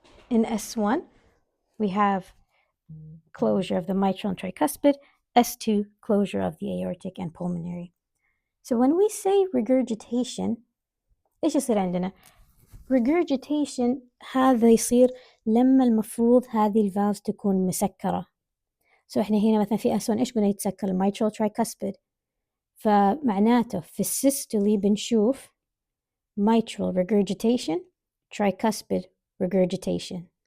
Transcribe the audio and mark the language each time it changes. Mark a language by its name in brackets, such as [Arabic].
[English] In S1, we have closure of the mitral and tricuspid, S2 closure of the aortic and pulmonary. So when we say regurgitation, [Arabic] إيش يصير عندنا؟ regurgitation هذا يصير لما المفروض هذه الفالفز تكون مسكرة. احنا هنا مثلا في S1 ايش قلنا يتسكر؟ الميترال tricuspid. فمعناته في السيستولي بنشوف mitral regurgitation tricuspid regurgitation.